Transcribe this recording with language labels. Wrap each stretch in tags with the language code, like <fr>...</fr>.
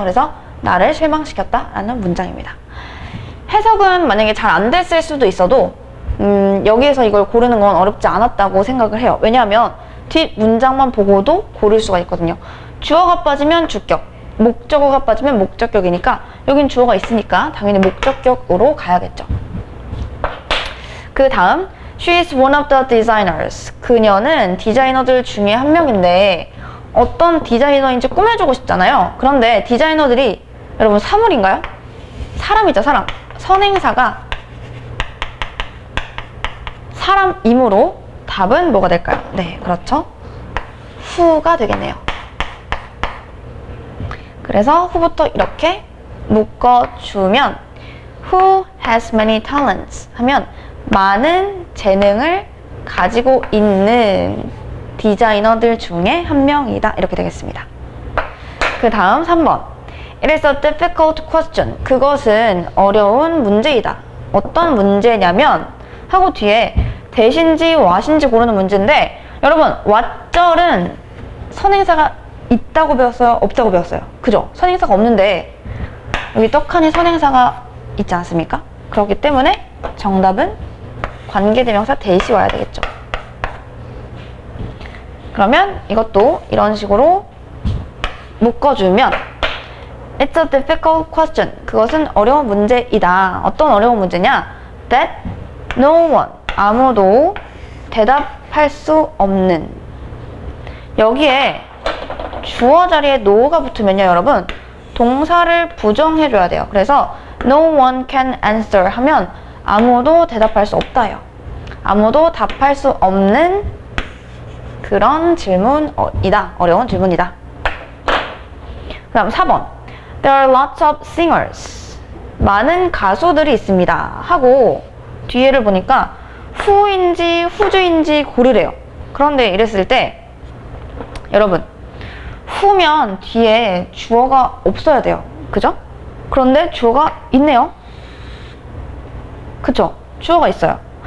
<ko>그래서 나를 실망시켰다 라는 문장입니다. 해석은 만약에 잘 안 됐을 수도 있어도 여기에서 이걸 고르는 건 어렵지 않았다고 생각을 해요. 왜냐하면 뒷 문장만 보고도 고를 수가 있거든요. 주어가 빠지면 주격, 목적어가 빠지면 목적격이니까 여긴 주어가 있으니까 당연히 목적격으로 가야겠죠. 그 다음</ko> <en>She is one of the designers.</en> <ko>그녀는 디자이너들 중에 한 명인데 어떤 디자이너인지 꾸며주고 싶잖아요. 그런데 디자이너들이 여러분 사물인가요? 사람이죠, 사람. 선행사가 사람이므로 답은 뭐가 될까요? 네, 그렇죠. who가 되겠네요. 그래서 who부터 이렇게 묶어주면</ko> <en>Who has many talents?</en> <ko>하면 많은 재능을 가지고 있는 디자이너들 중에 한 명이다. 이렇게 되겠습니다. 그 다음 3번</ko> <en>It is a difficult question.</en> <ko>그것은 어려운 문제이다. 어떤 문제냐면 하고 뒤에 대신지 what인지 고르는 문제인데 여러분 what절은 선행사가 있다고 배웠어요? 없다고 배웠어요? 그죠? 선행사가 없는데 여기 떡하니 선행사가 있지 않습니까? 그렇기 때문에 정답은 관계대명사 that이 와야 되겠죠. 그러면 이것도 이런 식으로 묶어주면</ko> <en>It's a difficult question.</en> <ko>그것은 어려운 문제이다. 어떤 어려운 문제냐?</ko> <en>That no one,</en> <ko>아무도 대답할 수 없는. 여기에 주어 자리에 no가 붙으면요 여러분 동사를 부정해줘야 돼요. 그래서</ko> <en>no one can answer</en> <ko>하면 아무도 대답할 수 없다요. 아무도 답할 수 없는 그런 질문이다. 어려운 질문이다. 그 다음 4번.</ko> <en>There are lots of singers.</en> <ko>많은 가수들이 있습니다. 하고 뒤에를 보니까 who인지 who주인지 고르래요. 그런데 이랬을 때 여러분 who면 뒤에 주어가 없어야 돼요. 그죠? 그런데 주어가 있네요. 그쵸? 주어가 있어요.</ko>